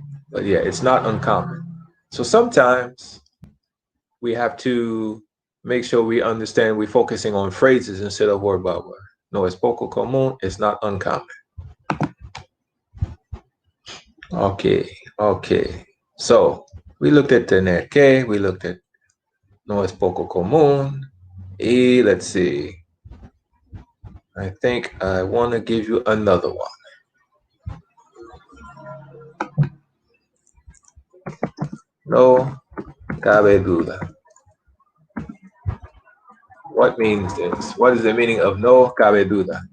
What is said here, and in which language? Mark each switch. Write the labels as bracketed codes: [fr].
[en] But yeah, it's not uncommon. So sometimes we have to make sure we understand we're focusing on phrases instead of word by word. [es] No es poco común. [en] It's not uncommon. Okay. Okay. So we looked at tener que. We looked at no es poco común. Y let's see. I think I want to give you another one. [es] No cabe duda. [en] What means this? What is the meaning of no cabe duda?